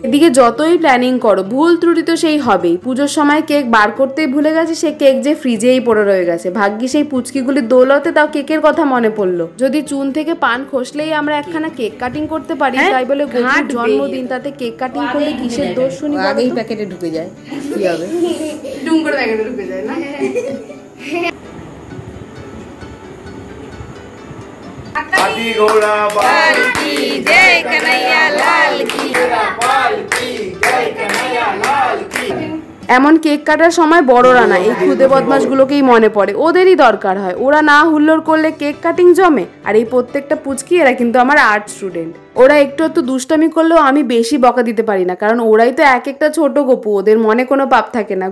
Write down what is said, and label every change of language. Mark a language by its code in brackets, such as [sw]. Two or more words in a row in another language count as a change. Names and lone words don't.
[bn] এদিকে যতই প্ল্যানিং করো, ভুল ত্রুটি তো সেই হবেই। পুজোর সময় কেক বার করতেই ভুলে গেছে, সে কেক যে ফ্রিজেই পড়ে রয়ে গেছে। ভাগ্যি সেই পুচকিগুলির দৌলতে তাও কেকের কথা মনে পড়লো। যদি চুন থেকে পান খসলেই আমরা একখানা [en] cake cutting [bn] করতে পারি, তাই বলে গোপুর জন্মদিন, তাতে [en] cake cutting [bn] করলে কিসের দোষ শুনি? আগেই প্যাকেটে ঢুকে যায়, কি হবে? ডুম করে প্যাকেটে ঢুকে যায় না? [hi] हाथी घोड़ा पालकी जय कन्हैया लाल की, पालकी जय कन्हैया लाल की। [bn] এমন কেক কাটার সময় বড়রা না, এই খুদে বদমাশগুলোকেই মনে পড়ে, ওদেরই দরকার হয়। ওরা না হুল্লোড় করলে [en] cake cutting [bn] জমে। আর এই প্রত্যেকটা পুচকি এরা কিন্তু আমার [en] art student. [bn] ওরা একটু একটু দুষ্টামি করলেও আমি বেশি বকা দিতে পারি না, কারণ ওরাই তো এক একটা ছোট গপু, ওদের মনে কোনো পাপ থাকে না।